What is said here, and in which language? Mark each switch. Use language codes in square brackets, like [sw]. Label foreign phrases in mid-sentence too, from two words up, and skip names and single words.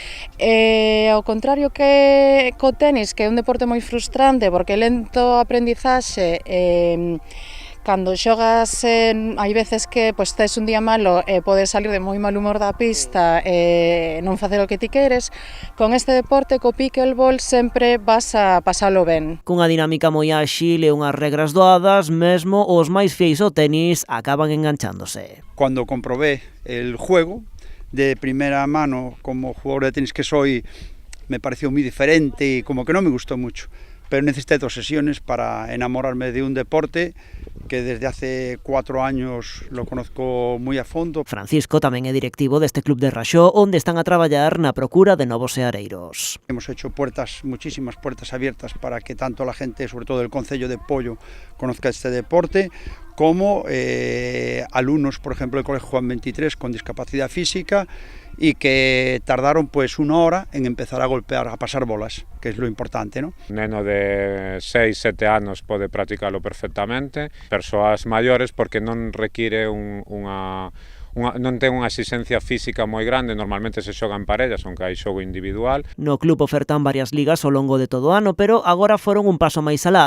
[gl] Ao contrario que co tenis, que é un deporte moi frustrante, porque lento aprendizaxe, cando xogas, hai veces que tes un día malo e podes salir de moi mal humor da pista e non facer o que ti queres. Con este deporte, co pickleball, sempre vas a pasalo ben. Cunha dinámica moi áxil e unhas regras doadas, mesmo os máis fieis ao tenis acaban enganchándose. [es] Cuando comprobé el juego, de primera mano, como jugador de tenis que soy, me pareció muy diferente y como que no me gustó mucho. Pero necesité 2 sesiones para enamorarme de un deporte que desde hace 4 años lo conozco moi a fondo. [gl] Francisco tamén é directivo deste club de Raxó, onde están a traballar na procura de novos seareiros. [es] Hemos hecho muchísimas puertas abiertas para que tanto la gente, sobre todo del Concello de Poio, conozca este deporte, como alumnos, por ejemplo, del Colegio Juan 23 con discapacidad física y que tardaron pues 1 hora en empezar a golpear, a pasar bolas, que es lo importante, ¿no? [gl] Un neno de 6, 7 anos pode practicalo perfectamente, persoas maiores porque non require non ten unha exigencia física moi grande, normalmente se xoga en parellas, aunque hai xogo individual. No club ofertan varias ligas ao longo de todo o ano, pero agora foron un paso máis alá.